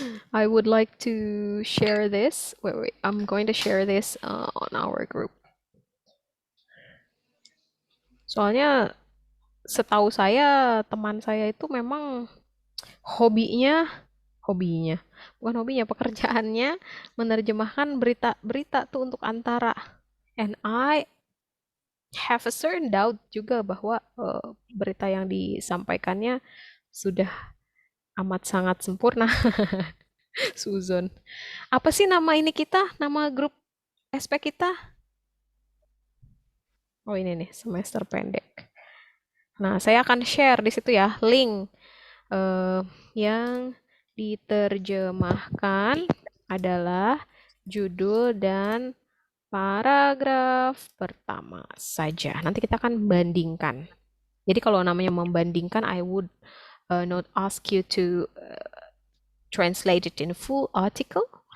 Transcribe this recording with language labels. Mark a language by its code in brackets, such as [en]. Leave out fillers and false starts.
[en] I would like to share this. Wait. I'm going to share this on our group. [id] Soalnya setahu saya teman saya itu memang hobinya, pekerjaannya menerjemahkan berita-berita tuh untuk Antara. [en] And I have a certain doubt [id] juga bahwa berita yang disampaikannya sudah amat sangat sempurna. Suzon. Apa sih nama ini kita? Nama grup SP kita? Oh ini nih, semester pendek. Nah, saya akan share di situ ya, link yang diterjemahkan adalah judul dan paragraf pertama saja. Nanti kita akan bandingkan. Jadi kalau namanya membandingkan, [en] I would not ask you to translate it in full article.